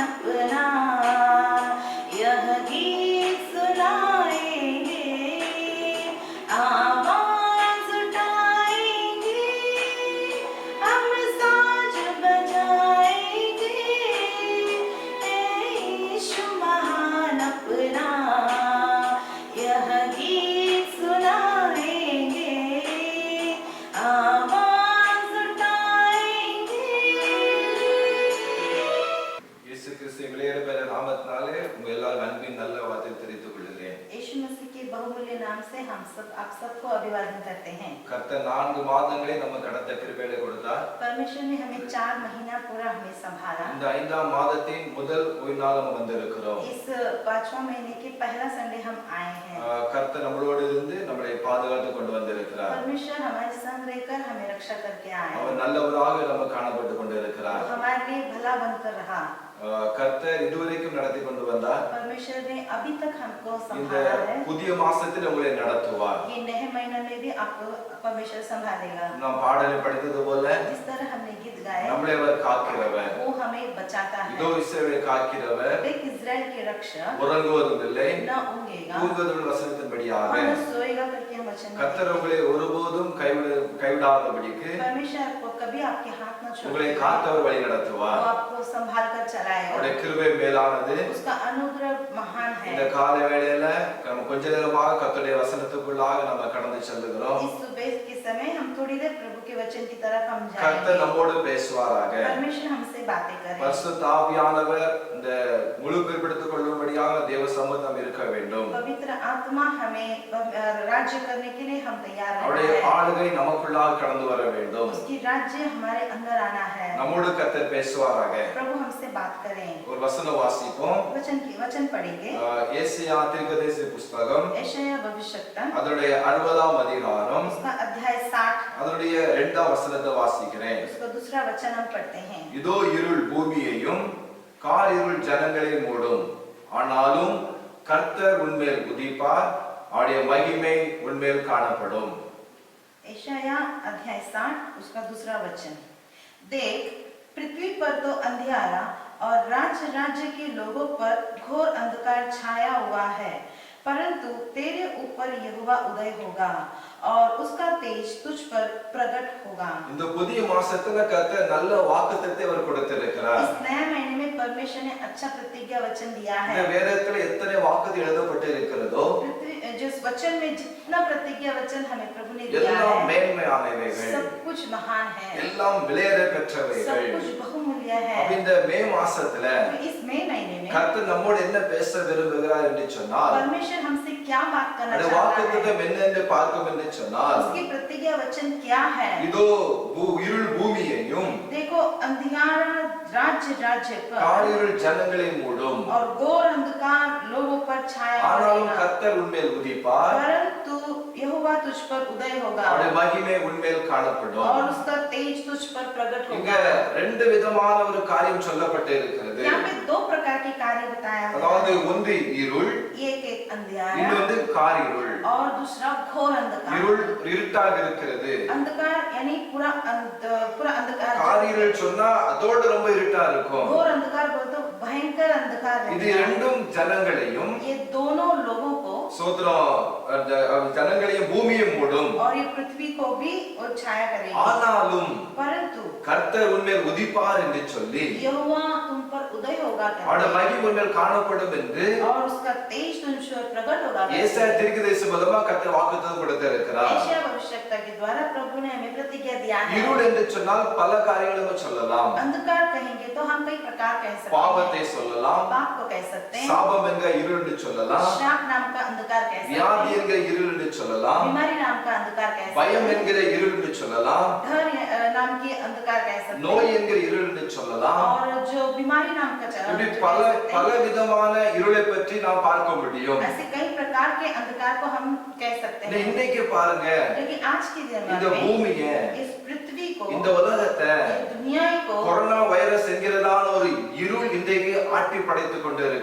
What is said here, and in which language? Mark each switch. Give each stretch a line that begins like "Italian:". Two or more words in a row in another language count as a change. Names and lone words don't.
Hindi: अपना यह गीत सुनाएंगे, आवाज उठाएंगे, हम साज बजाएंगे, यीशु महान अपना यह गीत सुनाएंगे, आवाज उठाएंगे।
Tamil: இயேசு கிறிஸ்து எங்களேற பெற நாமத்தினாலே உங்க எல்லாரும் அன்பின் நல்ல வார்த்தை தெரிவித்துக் கொள்கிறேன்.
Hindi: यीशु मसीह के बहुमूल्य नाम से हम सब आप सबको अभिवादन करते हैं।
Tamil: கர்த்தர் 4 மாதங்களை நமக்கு கடந்த கிருபையை கொடுத்தார்.
Hindi: परमेश्वर ने हमें 4 महीना पूरा हमें संभाला।
Tamil: இந்த 5ஆம் மாதத்தின் முதல் ஓய்நாள் நம்ம வந்திருக்கிறோம்.
Hindi: इस 5वां महीने के पहला संडे हम आए हैं।
Tamil: கர்த்தர் நம்மளோடு இருந்து நம்மளை பாதுகாத்து கொண்டு வந்திருக்கிறார்.
Hindi: परमेश्वर हमारे संग रहकर हमें रक्षा करके आए।
Tamil: அவர் நல்லவராக நம்ம காணப்பட்டு கொண்டிருக்கிறார்.
Hindi: वो हमारे लिए भला बनकर रहा।
Tamil: கர்த்தர் இதுவரைக்கும் நடத்தி கொண்டு வந்தார்.
Hindi: परमेश्वर ने अभी तक हमको
Tamil: இந்த
Hindi: संभाला है।
Tamil: புதிய மாசத்தில் உங்களை நடத்துவார்.
Hindi: ये नए महीने में भी आपको परमेश्वर संभालेगा।
Tamil: நாம் பாடலில் படித்தது போல
Hindi: जिस तरह हमने गीत गाए,
Tamil: நம்மளை அவர் காக்கிறவர்.
Hindi: वो हमें बचाता है।
Tamil: இதோ இஸ்ரவேலை காக்கிறவர்.
Hindi: एक इज़राइल के रक्षक
Tamil: உறங்குவதும் இல்லை,
Hindi: न ऊँघेगा,
Tamil: தூங்குவதும் வசனத்தின்படியாக
Hindi: न सोएगा करके हम वचन में
Tamil: கர்த்தர் உங்களை ஒருபோதும் கைவிடாதபடிக்கு
Hindi: परमेश्वर आपको कभी आपके हाथ न
Tamil: உங்களை
Hindi: छोड़ेगा।
Tamil: காத்தவர் வழி
Hindi: वो
Tamil: நடத்துவார்.
Hindi: आपको संभाल कर चलाएगा।
Tamil: அவருடைய கிருபை மேலானது.
Hindi: उसका अनुग्रह महान
Tamil: இந்த
Hindi: है।
Tamil: காலை வேளையில நம்ம கொஞ்ச நேரமாக கர்த்தருடைய வசனத்துக்குள்ளாக நம்ம கடந்து செல்லுகிறோம்.
Hindi: इस सुबह के समय हम थोड़ी देर प्रभु के वचन की तरफ हम
Tamil: கர்த்தர்
Hindi: जाएंगे।
Tamil: நம்மோடு பேசுவாராக.
Hindi: परमेश्वर हमसे बातें करे।
Tamil: பரிசுத்த ஆவியானவர் இந்த முழு பிற்படுத்திக் கொள்ளும்படியாக தேவ சமூகம் இருக்க வேண்டும்.
Hindi: पवित्र आत्मा हमें राज्य करने के लिए हम तैयार
Tamil: அவருடைய
Hindi: रहना है।
Tamil: ஆளுகை நமக்குள்ளாக கடந்து வர வேண்டும்.
Hindi: उसकी राज्य हमारे अंदर आना है।
Tamil: நம்மோடு கர்த்தர் பேசுவாராக.
Hindi: प्रभु हमसे बात करें।
Tamil: ஒரு வசனம் வாசிப்போம்.
Hindi: वचन पढ़ेंगे।
Tamil: ஏசாயா தீர்க்கதரிசி புஸ்தகம்
Hindi: यशायाह भविष्यवक्ता
Tamil: அதனுடைய 60ஆம் அதிகாரம்
Hindi: उसका अध्याय 60
Tamil: அதனுடைய 2ஆம் வசனத்தை வாசிக்கிறேன்.
Hindi: उसका दूसरा वचन हम पढ़ते हैं।
Tamil: இதோ இருள் பூமியையும் காரிருள் ஜனங்களை மூடும், ஆனாலும் கர்த்தர் உன்மேல் உதிப்பார், அவருடைய மகிமை உன்மேல் காணப்படும்.
Hindi: यशायाह अध्याय 60 उसका दूसरा वचन। देख, पृथ्वी पर तो अंधियारा और राज्य राज्य के लोगों पर घोर अंधकार छाया हुआ है, परंतु तेरे ऊपर यहोवा उदय होगा और उसका तेज तुझ पर प्रकट होगा।
Tamil: இந்த புதிய மாசத்துல கர்த்தர் நல்ல வாக்குத்தத்தத்தை அவர் கொடுத்திருக்கிறார்.
Hindi: इस नए महीने में परमेश्वर ने अच्छा प्रतिज्ञा वचन दिया है।
Tamil: இந்த வேதத்துல எத்தனை வாக்குறுதி எழுதப்பட்டு இருக்கிறதோ
Hindi: जिस वचन में जितना प्रतिज्ञा वचन हमें प्रभु ने दिया
Tamil: எல்லாம்
Hindi: है,
Tamil: மேன்மையானவைகள்,
Hindi: सब कुछ महान है,
Tamil: எல்லாம் விலையேற
Hindi: सब
Tamil: பெற்றவைகள்.
Hindi: कुछ बहुमूल्य है।
Tamil: அப்ப இந்த மே மாசத்துல
Hindi: तो इस मई महीने में
Tamil: கர்த்தர் நம்மோடு என்ன பேச விரும்புகிறார் என்று சொன்னால்,
Hindi: परमेश्वर हमसे क्या बात करना
Tamil: அந்த
Hindi: चाहता है,
Tamil: வாக்குத்தத்தம் என்ன என்று பார்க்கும் என்று சொன்னால்,
Hindi: उसकी प्रतिज्ञा वचन क्या है।
Tamil: இதோ இருள் பூமியையும்
Hindi: देखो, अंधियारा राज्य राज्य पर
Tamil: காரிருள் ஜனங்களை மூடும்,
Hindi: और घोर अंधकार लोगों पर छाया
Tamil: ஆனாலும்
Hindi: रहेगा,
Tamil: கர்த்தர் உன்மேல் உதிப்பார்,
Hindi: परंतु यहोवा तुझ पर उदय होगा
Tamil: அவருடைய மகிமை உன்மேல் காணப்படும்.
Hindi: और उसका तेज तुझ पर प्रकट
Tamil: இங்க
Hindi: होगा।
Tamil: ரெண்டு விதமான ஒரு காரியம் சொல்லப்பட்டு இருக்கிறது.
Hindi: यहाँ पे 2 प्रकार के कार्य बताया है।
Tamil: அதாவது ஒன்று இருள்,
Hindi: एक अंधियारा
Tamil: இன்னொன்று காரிருள்.
Hindi: और दूसरा घोर अंधकार।
Tamil: இருள் இருட்டாக இருக்கிறது.
Hindi: अंधकार यानी पूरा अंधकार।
Tamil: காரிருள் சொன்னா அதோட ரொம்ப இருட்டா இருக்கும்.
Hindi: घोर अंधकार बोलते तो भयंकर अंधकार
Tamil: இது
Hindi: रहता है।
Tamil: ரெண்டும் ஜனங்களையும்
Hindi: ये दोनों लोगों को
Tamil: ஜனங்களையும் பூமியும் மூடும்.
Hindi: और ये पृथ्वी को भी और छाया करेगी,
Tamil: ஆனாலும்
Hindi: परंतु
Tamil: கர்த்தர் உன்மேல் உதிப்பார் என்று சொல்லி
Hindi: यहोवा तुम पर उदय होगा
Tamil: அவருடைய
Hindi: करके
Tamil: மகிமை உன்மேல் காணப்படும் என்று
Hindi: और उसका तेज तुम पर प्रकट होगा करके
Tamil: ஏசாயா தீர்க்கதரிசி மூலமா கர்த்தர் வாக்குத்தத்தம் கொடுத்திருக்கிறார்.
Hindi: यशायाह भविष्यवक्ता के द्वारा प्रभु ने हमें प्रतिज्ञा दिया है।
Tamil: இருள் என்று சொன்னால் பல காரியங்களை நம்ம சொல்லலாம்.
Hindi: अंधकार कहेंगे तो हम कई प्रकार कह सकते
Tamil: பாவத்தை
Hindi: हैं,
Tamil: சொல்லலாம்,
Hindi: पाप को कह सकते हैं,
Tamil: சாபம் என்கிற இருள் என்று சொல்லலாம்,
Hindi: श्राप नाम का अंधकार कह सकते
Tamil: வியாதி
Hindi: हैं,
Tamil: என்கிற இருள் என்று சொல்லலாம்,
Hindi: बीमारी नाम का अंधकार कह
Tamil: பயம்
Hindi: सकते हैं,
Tamil: என்கிற இருள் என்று சொல்லலாம்,
Hindi: डर नाम की अंधकार कह सकते
Tamil: நோய்
Hindi: हैं,
Tamil: என்கிற இருள் என்று சொல்லலாம்.
Hindi: और जो बीमारी नाम का
Tamil: இப்படி
Hindi: कह
Tamil: பல
Hindi: सकते
Tamil: பல
Hindi: हैं।
Tamil: விதமான இருளை பற்றி நாம் பார்க்க முடியும்.
Hindi: ऐसे कई प्रकार के अंधकार को हम कह सकते हैं।
Tamil: இன்னைக்கு பாருங்க,
Hindi: लेकिन आज की
Tamil: இந்த
Hindi: जमाने में
Tamil: பூமியை,
Hindi: इस पृथ्वी को,
Tamil: இந்த உலகத்தை
Hindi: इस दुनिया को
Tamil: கொரோனா வைரஸ் என்கிறதான ஒரு இருள் இன்றைக்கு ஆட்டி படைத்துக் கொண்டு இருக்கிறது.